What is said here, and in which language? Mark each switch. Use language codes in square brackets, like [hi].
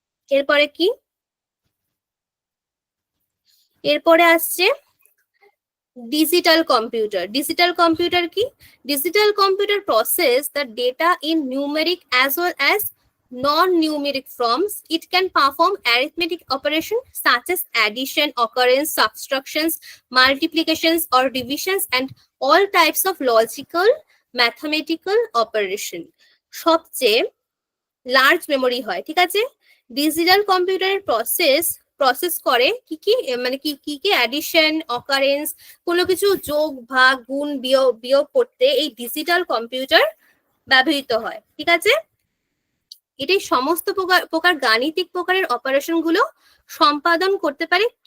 [bn] এরপরে কি, এরপরে আসছে ডিজিটাল কম্পিউটার। [en] Digital computer কি? Digital computer process the data in numeric as well as non-numeric forms. It can perform arithmetic operations such as addition, occurrence, subtractions, multiplications or divisions, and all types of logical mathematical operation. [bn] সবচেয়ে large memory হয়, ঠিক আছে। Digital কম্পিউটারের process করে কি কি, মানে কি কি অ্যাডিশন, অকারেন্স, কোনো কিছু যোগ, ভাগ, গুণ, বিয়োগ করতে এই ডিজিটাল কম্পিউটার ব্যবহৃত হয়, ঠিক আছে। এটাই সমস্ত প্রকার গাণিতিক প্রকারের অপারেশন গুলো সম্পাদন করতে পারে।